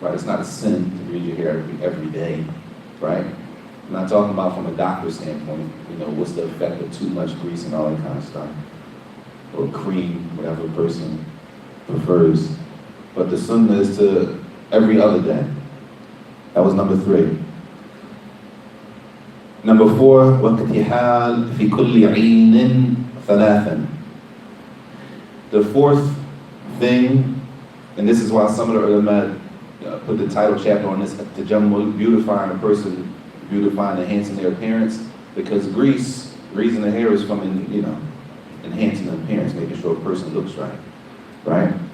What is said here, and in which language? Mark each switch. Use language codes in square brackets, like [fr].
[en] Right, it's not a sin to grease your hair every day, right? I'm not talking about from a doctor's standpoint, what's the effect of too much grease and all that kind of stuff. Or cream, whatever a person prefers. But the sunnah is to every other day. That was number 3. Number 4, [ar] وَاقْتِحَالٌ فِي كُلِّ عِينٍ ثَلَاثًا. [en] The fourth thing, and this is why some of the ulama put the title chapter on this, tajammul, beautifying a person, beautifying, enhancing their appearance, because greasing the hair is from, enhancing the appearance, making sure a person looks right, right?